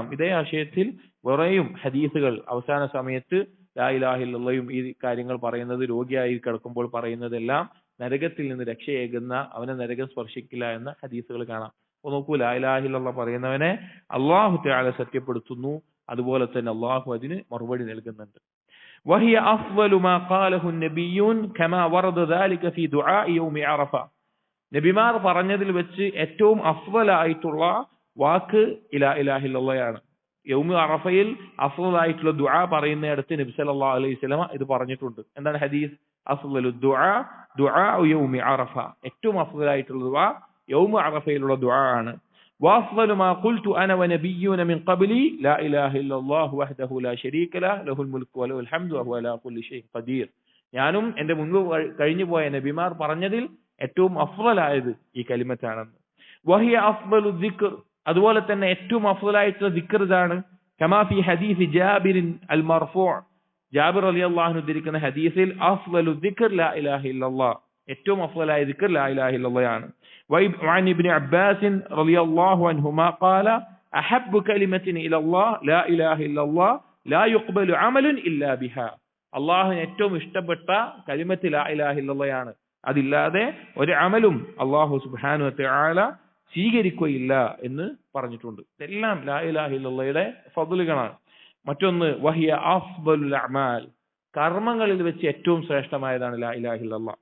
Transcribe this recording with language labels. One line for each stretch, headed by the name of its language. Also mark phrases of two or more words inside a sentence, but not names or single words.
Malayalam: ഇതേ ആശയത്തിൽ വേറെയും ഹദീസുകൾ അവസാന സമയത്ത്
Arabic: لا إله إلا الله
Malayalam: ഈ കാര്യങ്ങൾ പറയുന്നത്, രോഗിയായി കിടക്കുമ്പോൾ പറയുന്നതെല്ലാം നരകത്തിൽ നിന്ന് രക്ഷയേകുന്ന, അവനെ നരകം സ്പർശിക്കില്ല എന്ന ഹദീസുകൾ കാണാം. അപ്പോൾ നോക്കൂ,
Arabic: لا إله إلا الله
Malayalam: പറയുന്നവനെ
Arabic: الله تعالى
Malayalam: സത്യപ്പെടുത്തുന്നു, അതുപോലെ തന്നെ അല്ലാഹു അതിന് മറുപടി നൽകുന്നുണ്ട്.
Arabic: وهي أفضل ما قاله النبيون كما ورد ذلك في دعاء يوم عرفة,
Malayalam: നബിമാർ പറഞ്ഞതിൽ വെച്ച് ഏറ്റവും അഫ്ളലായിട്ടുള്ള വാക്ക്
Arabic: لا إله إلا الله. يوم عرفة
Malayalam: അഫ്ളലായിട്ടുള്ള ദുആ പറയുന്നിടത്ത് നബി
Arabic: صلى الله عليه وسلم
Malayalam: ഇത് പറഞ്ഞിട്ടുണ്ട്. എന്താണ് ഹദീസ്?
Arabic: أفضل الدعاء دعاء يوم عرفة,
Malayalam: ഏറ്റവും അഫ്ളലായിട്ടുള്ള ദുആ
Arabic: يوم عرفة
Malayalam: ദുആ ആണ്.
Arabic: وأفضل ما قلت أنا ونبيون من قبلي لا إله إلا الله وحده لا شريك له له الملك وله الحمد وهو على كل شيء قدير,
Malayalam: ഞാനും എന്റെ മുൻപ് കഴിഞ്ഞു പോയ നബിമാർ പറഞ്ഞതിൽ ഏറ്റവും അഫ്ളലായത് ഈ കലിമത്താണെന്ന്.
Arabic: وهي أفضل الذكر,
Malayalam: അതുപോലെ തന്നെ ഏറ്റവും അഫ്ളലായിട്ടുള്ള ദിക്ർ ഇതാണ്.
Arabic: كما في حديث جابر المرفوع',
Malayalam: ജാബിർ
Arabic: رضي الله عنه
Malayalam: ഉദ്ധരിക്കുന്ന ഹദീസിൽ
Arabic: أفضل الذكر لا إله إلا الله,
Malayalam: ഏറ്റവും അഫ്ളലായ ദിക്ർ
Arabic: لا إله إلا الله
Malayalam: ആണ്.
Arabic: وعن ابن عباس رضي الله عنهما قال أحب كلمة إلى الله لا إله إلا الله لا يقبل عمل إلا بها.
Malayalam: അള്ളാഹുവിന് ഏറ്റവും ഇഷ്ടപ്പെട്ട കലിമത്ത്
Arabic: لا إله إلا الله
Malayalam: ആണ്. അതില്ലാതെ ഒരു അമലും
Arabic: الله سبحانه وتعالى
Malayalam: സ്വീകരിക്കുകയില്ല എന്ന് പറഞ്ഞിട്ടുണ്ട്. ഇതെല്ലാം
Arabic: لا إله إلا الله
Malayalam: ഫദ്ലുകളാണ്. മറ്റൊന്ന്
Arabic: وهي أفضل الأعمال,
Malayalam: കർമ്മങ്ങളിൽ വെച്ച് ഏറ്റവും ശ്രേഷ്ഠമായതാണ്
Arabic: لا إله إلا الله.